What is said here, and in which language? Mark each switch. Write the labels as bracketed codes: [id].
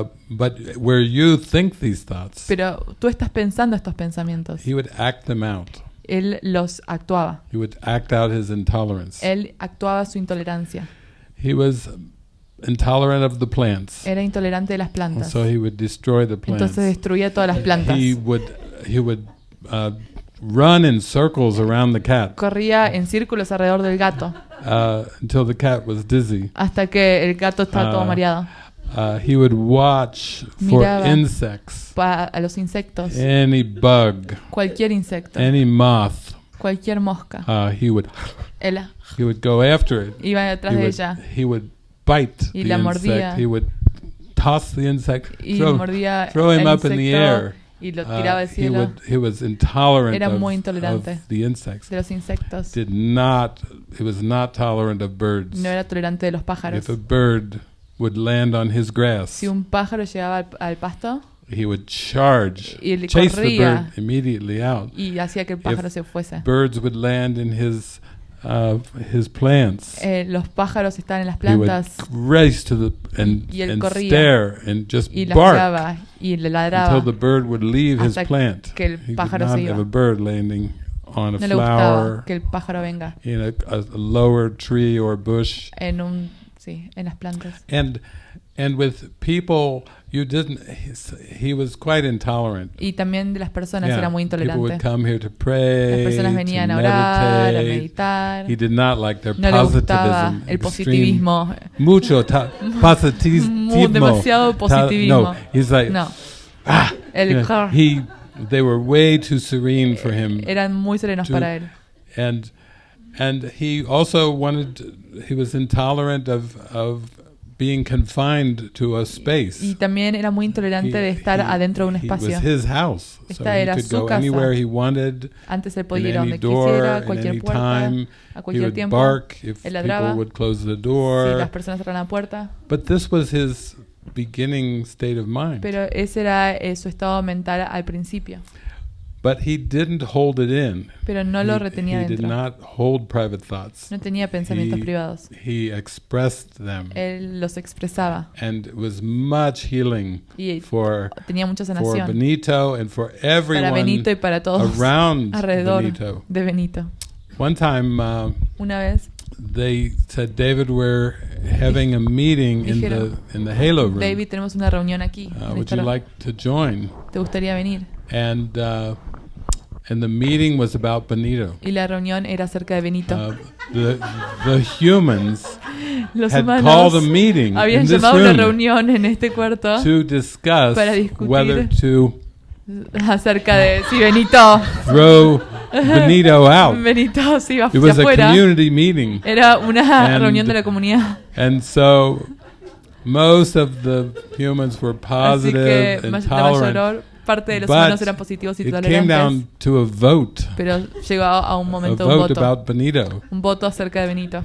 [en] But where you think these thoughts, [es] Pero tú estás pensando estos pensamientos. [en] he would act them out. [es] Él los actuaba. [en] He would act out his intolerance. [es] Él actuaba su intolerancia. [en] He was intolerant of the plants. [es] Era intolerante de las plantas. [en] So he would destroy the plants. [es] Entonces destruía todas las plantas. [en] He would run in circles around the cat [es] Corría en círculos alrededor del gato [en] until the cat was dizzy. [es] hasta que el gato estaba todo mareado. [en] He would watch for [es] Miraba [en] insects, [es] a los insectos, [en] any bug, [es] cualquier insecto, [en] any moth, [es] Cualquier mosca. [en] He would go after it. [es] Iba detrás de ella. [en] He would bite [es] Y [en] the [es] la [en] insect. [es] mordía. [en] He would toss the insect, [es] Y mordía [en] throw him [es] el [en] up in the [es] insecto [en] air. [es] Y lo tiraba al cielo. [en] He was intolerant [es] Era muy [en] of [es] intolerante [en] the insects. [es] de los insectos. [en] He was not tolerant of birds. [es] No era tolerante de los pájaros. [en] If a bird would land on his grass, [es] Si un pájaro llegaba al pasto, [en] he would chase [es] corría. [en] the bird immediately out. [es] Y hacía que el pájaro se fuese. [en] Birds would land in his plants. [es] Los pájaros estaban en las [en] He would [es] plantas [en] race to [es] y él [en] and [es] corría [en] stare and just [es] y las [en] bark [es] miraba y le ladraba [en] until the bird would leave his [es] hasta [en] plant. [es] que el [en] He could [es] pájaro [en] not [es] se iba. [en] have a bird landing on a [es] No le gustaba [en] flower, [es] que el pájaro venga [en] in a lower tree or bush. [es] en las plantas. [en] And with people, he was quite intolerant. [es] Y también de las personas [en] Yeah, [es] era muy [en] people would [es] intolerante. [en] come here to pray, [es] Las personas [en] to [es] venían a orar, a [en] meditate. [es] meditar. [en] He did not like their [es] No le gustaba [en] positivism. [es] el [en] extreme, [es] positivismo. mucho positivismo. Demasiado positivismo. [en] No, he's like, [es] No. [en] you know, they were way too serene for him. [es] Eran muy serenos para él. [en] And he also he was intolerant of being confined to a space. [es] Y también era muy intolerante de estar adentro de un espacio. [en] It was his house, so [es] Esta [en] he [es] era [en] could [es] su [en] go [es] casa. [en] anywhere he wanted. [es] Antes él podía ir [en] in [es] a [en] any [es] donde [en] door, [es] quisiera, a [en] in [es] cualquier [en] any [es] puerta, [en] time. [es] a [en] He [es] cualquier [en] would [es] tiempo. [en] bark if [es] Él [en] people [es] ladraba [en] would close the [es] si [en] door. [es] las personas cerraban la puerta. [en] But this was his beginning state of mind. [es] Pero ese era su estado mental al principio. [en] But he didn't hold it in. [es] Pero no lo retenía [en] He did [es] dentro. [en] not hold private thoughts. [es] No tenía pensamientos privados. [en] He expressed them. [es] Él los expresaba. [en] And it was much healing [es] Y [en] for [es] tenía mucha [en] for [es] sanación. [en] Benito and for [es] Para [en] everyone [es] Benito y para todos [en] around [es] alrededor [en] Benito. [es] de Benito. [en] One time [es] Una vez [en] they said, David, we're having a meeting in the Halo room. [es] David, tenemos una reunión aquí. [en] Would you like to join? [es] ¿Te gustaría venir? [en] And the meeting was about Benito. [es] Y la reunión era acerca de Benito. [en] The humans [es] Los [en] had [es] humanos [en] called a meeting [es] habían [en] in this [es] llamado una [en] room [es] reunión en este cuarto [en] to discuss [es] para discutir [en] whether to [es] acerca de si Benito [en] throw Benito out. [es] Benito se iba [en] It was [es] hacia [en] a [es] afuera. [en] community meeting. [es] Era una reunión de la comunidad. [en] And so most of the humans were [es] Así [en] positive [es] que [en] and [es] la [en] tolerant. [es] mayor parte de los [en] But [es] humanos eran positivos y [en] it came [es] tolerantes. [en] down to a vote. [es] Pero llegó a un [en] A [es] momento un [en] vote [es] voto. [en] about Benito. [es] Un voto acerca de Benito.